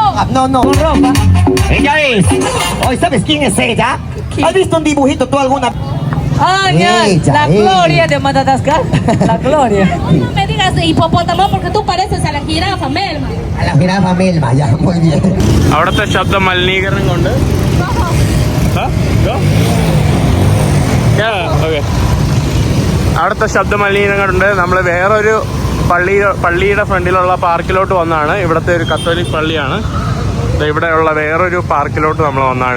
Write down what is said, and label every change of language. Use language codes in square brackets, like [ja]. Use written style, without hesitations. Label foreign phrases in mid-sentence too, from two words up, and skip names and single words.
[es] No. Ella es. Hoy, ¿sabes quién es ella? ¿Has visto un dibujito tú alguna? Ay, Ella, la ella. Gloria de Madagascar. La Gloria. No me digas hipopótamo porque tú pareces a la jirafa Melma. A la jirafa Melma, ya, muy bien. [ml] അവിടുത്തെ ശബ്ദ മലിനീകരണം കൊണ്ട് അവിടുത്തെ ശബ്ദ മലിനീകരണം കൊണ്ട് നമ്മൾ വേറൊരു പള്ളിയുടെ ഫ്രണ്ടിലുള്ള പാർക്കിലോട്ട് വന്നതാണ്. ഇവിടുത്തെ ഒരു കത്തോലിക് പള്ളിയാണ്. ഇവിടെയുള്ള വേറൊരു പാർക്കിലോട്ട് നമ്മൾ വന്നതാണ്.